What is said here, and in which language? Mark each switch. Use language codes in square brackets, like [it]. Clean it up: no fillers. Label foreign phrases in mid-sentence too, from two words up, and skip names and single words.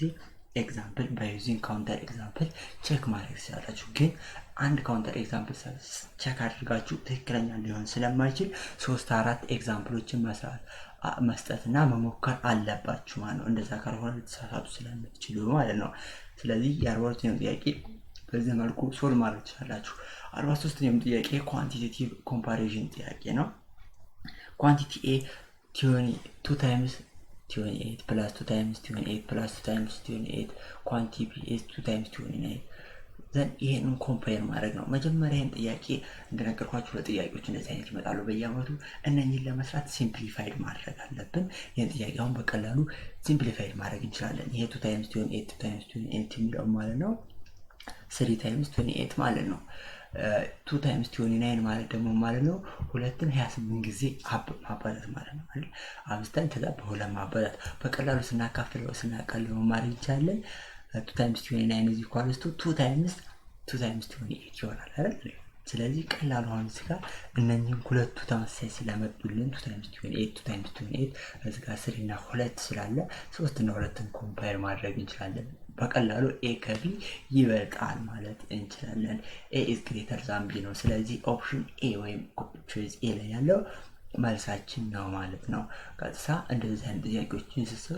[en] example by using counter example [am] ቼክ ማድረግ ትችላላችሁ። ግን አንድ [en] counter example [am] ቼክ አድርጋችሁ ትክክለኛ ሊሆን ስለማይችል 3-4 ኤግዛምፕሎችን መስጠትና መሞከር አለባችሁ ማለት ነው። እንደዛ ካልሆነ ልትሳሳቱ ስለምትችሉ ማለት ነው። ስለዚህ የ42ኛው ጥያቄ በዚህ መልኩ ሶልቭ ማድረግ ትችላላችሁ። 43ኛው ጥያቄ [en] quantitative comparison [am] ጥያቄ ነው። [en] quantity A 2 ታይምስ 28 plus 2 times 28 plus 2 times 28 quantity b is 2 times 29 ዘን [am] ይሄንን ኮምፔር ማድረግ ነው። መጀመሪያ ይሄን ጥያቄ እንደነገርኳችሁ ለጥያቄዎች እንደዚህ አይነት ይመጣሉ በየአመቱ። እነኚህን ለመስራት ሲምፕሊፋይድ ማድረግ አለብን። ይሄን ጥያቄ አሁን በቀላሉ ሲምፕሊፋይድ ማድረግ እንችላለን። ይሄ [en] 2 times 28 2 times 28 [am] የሚለው ማለት ነው [en] 3 times 28 [am] ማለት ነው። [en] 2 times 29 [am] ማለት ደግሞ ማለት ነው ሁለትን 28 ጊዜ ማባዛት ማለት ነው አይደል? አብስተን ከዛ በሁለት ማባዛት በቀላሉ ስናካፍለው ማድረግ ይቻላል። [en] 2 times 29 is equal to 2 times 28 [am] ይሆናል አይደል? ስለዚህ ቀላሉ አሁን እዚህ ጋር እነኚህን ሁለቱ ተመሳሳይ ስለመጡልን [en] 2 times 28 2 times 28 [am] እዚህ ጋር 3 እና 2 ስላለ 3 እና 2ን ኮምፓየር ማድረግ እንችላለን። በቀላሉ ኤ ከቢ ይበልጣል ማለት እንችላለን። [en] A is greater than B [am] ነው። ስለዚህ [en] option A [am] ወይም [en] choice A [am] ላይ ያለው መልሳችን ነው ማለት ነው። ቀጥታ እንደዚህ አይነት ጥያቄዎችን ሲሰሩ